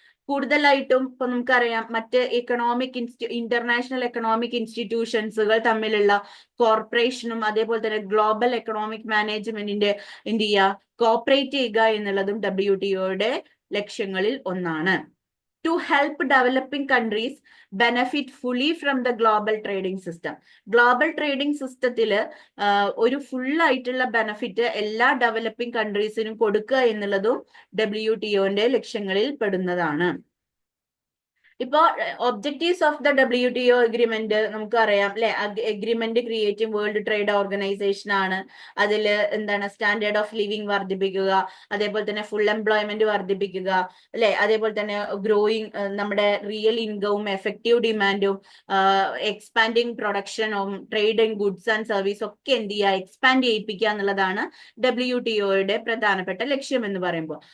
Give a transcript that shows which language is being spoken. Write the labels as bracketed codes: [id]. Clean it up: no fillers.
[ml] കൂടുതലായിട്ടും ഇപ്പൊ നമുക്കറിയാം മറ്റ് ഇന്റർനാഷണൽ എക്കണോമിക് ഇൻസ്റ്റിറ്റ്യൂഷൻസുകൾ തമ്മിലുള്ള കോർപ്പറേഷനും അതേപോലെ തന്നെ ഗ്ലോബൽ എക്കണോമിക് മാനേജ്മെന്റിന്റെ എന്ത് ചെയ്യുക, കോപ്പറേറ്റ് ചെയ്യുക എന്നുള്ളതും WTOയുടെ ലക്ഷ്യങ്ങളിൽ ഒന്നാണ്. [en] To help developing countries benefit fully from the global trading system. [ml] Global trading സിസ്റ്റത്തില് ഒരു ഫുൾ ആയിട്ടുള്ള ബെനഫിറ്റ് എല്ലാ ഡെവലപ്പിംഗ് കൺട്രീസിനും കൊടുക്കുക എന്നുള്ളതും WTOന്റെ ലക്ഷ്യങ്ങളിൽ പെടുന്നതാണ്. ഇപ്പോ [en] objectives of the WTO agreement [ml] നമുക്കറിയാം അല്ലെ. [en] agreement creating world trade organisation [ml] ആണ്. അതിൽ എന്താണ് [en] standard of living [ml] വർദ്ധിപ്പിക്കുക, അതേപോലെ തന്നെ ഫുൾ എംപ്ലോയ്മെന്റ് വർദ്ധിപ്പിക്കുക അല്ലെ, അതേപോലെ തന്നെ ഗ്രോയിങ് നമ്മുടെ റിയൽ ഇൻകവും എഫക്റ്റീവ് ഡിമാൻഡും expanding പ്രൊഡക്ഷനും trade and goods and service ഒക്കെ എന്ത് ചെയ്യുക, എക്സ്പാൻഡ് ചെയ്യിപ്പിക്കുക എന്നുള്ളതാണ് WTOയുടെ പ്രധാനപ്പെട്ട ലക്ഷ്യം എന്ന് പറയുമ്പോൾ.